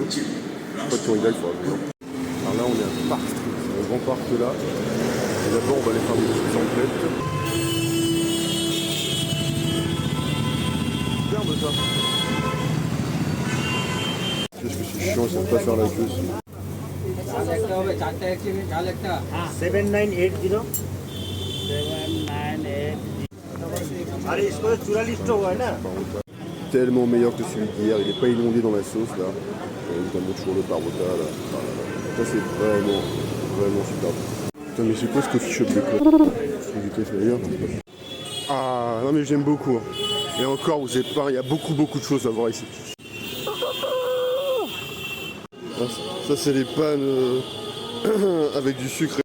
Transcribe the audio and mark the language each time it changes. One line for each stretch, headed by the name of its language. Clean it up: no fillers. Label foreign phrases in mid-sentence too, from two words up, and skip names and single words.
French: Je sais pas de quand il a, il faudra voir. Alors là, on est à Park Street, c'est un grand parc là. Et d'abord, on va aller faire des petites emplettes. Superbe ça. Qu'est-ce que c'est chiant, ils savent pas faire la queue.
Hindi: 7980 अरे इसको 44 तो हुआ है ना
French: Tellement meilleur que celui d'hier, il n'est pas inondé dans la sauce là. Évidemment toujours le parota là. Ça c'est vraiment super. Putain mais c'est quoi ce
English: coffee shop
French: de quoi? C'est du café d'ailleurs. Ah non mais j'aime beaucoup. Hein. Et encore vous êtes pas, il y a beaucoup de choses à voir ici. Ah, ça c'est les pannes avec du sucre.